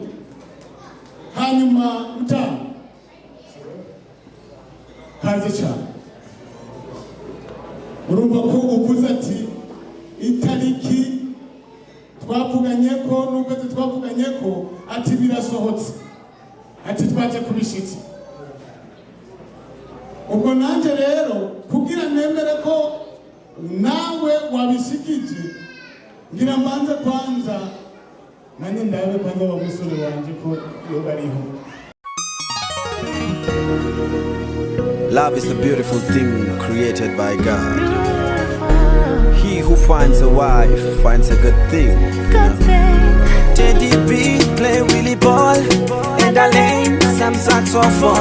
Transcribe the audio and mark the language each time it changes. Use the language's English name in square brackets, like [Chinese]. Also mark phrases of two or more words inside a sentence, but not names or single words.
[Rundi] Hanyuma Mutama kazi cyane urumva ko uvuze ati itariki twavuganye ko n'ukwezi twavuganye ko ati birasohotse ati twaje kubishitsa. Ubwo nanje rero kugira nemere ko nawe wabishikije ngira mbanze kwanza nanye ndabe kwanza wa musore wanje ko yo bariho. [English] Love is a beautiful thing created by God. He who finds a wife finds a good thing. Teddy B play Willie ball and I lane some saxophone.